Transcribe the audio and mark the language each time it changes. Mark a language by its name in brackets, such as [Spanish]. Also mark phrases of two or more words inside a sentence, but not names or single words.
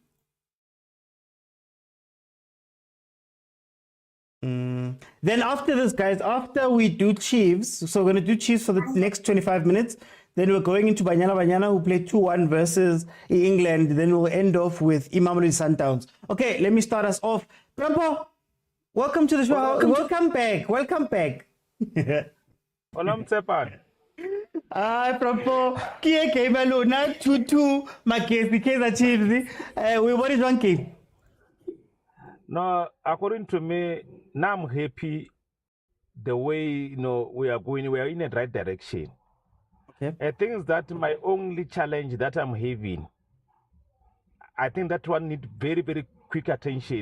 [English] Then after this, guys, after we do Chiefs, so we're going to do Chiefs for the next 25 minutes. Then we're going into Banyana Banyana, who played 2-1 versus England. Then we'll end off with Mamelodi Sundowns. Okay, let me start us off. Prampo, welcome to the show. Welcome back. Hola, Motsepe. Prampo, Kia came alone, 2-2, Kaizer Chiefs. What is one game? No, according to me, now I'm happy the way we are going. We are in the right direction. Okay. I think that my only challenge that I'm having, I think that one need very, very quick attention.